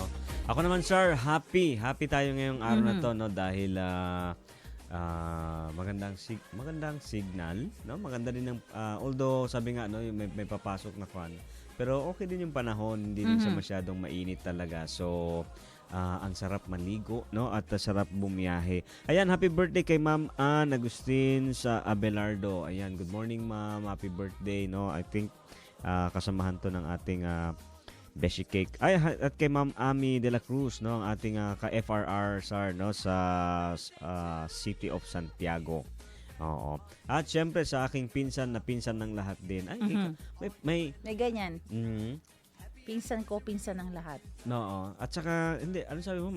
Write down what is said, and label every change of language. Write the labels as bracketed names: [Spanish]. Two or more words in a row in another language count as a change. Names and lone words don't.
[Filipino] Ako naman, sir, happy tayo ngayong araw na to, no, dahil magandang signal, no. Maganda din ng although sabi nga, no, may papasok na kwan. Pero okay din yung panahon, hindi din siya masyadong mainit talaga. So ang sarap maligo, no, at sarap bumiyahe. Ayan, [English] happy birthday [Filipino] kay Ma'am Ann Agustin sa Abelardo. Ayan, [English] good morning, Ma'am. Happy birthday, no. I think [Filipino] kasamahan to ng ating [English] Beshi Cake. [Filipino] Ay, at kay Ma'am Ami de la Cruz, no, ang ating ka-FRR sir, no, sa City of Santiago. Oo. At syempre sa aking pinsan ng lahat din. Ay, may May ganyan. mhm. Pinsan ko, pinsan ng lahat. Oo. At saka, hindi, ano sabi mo?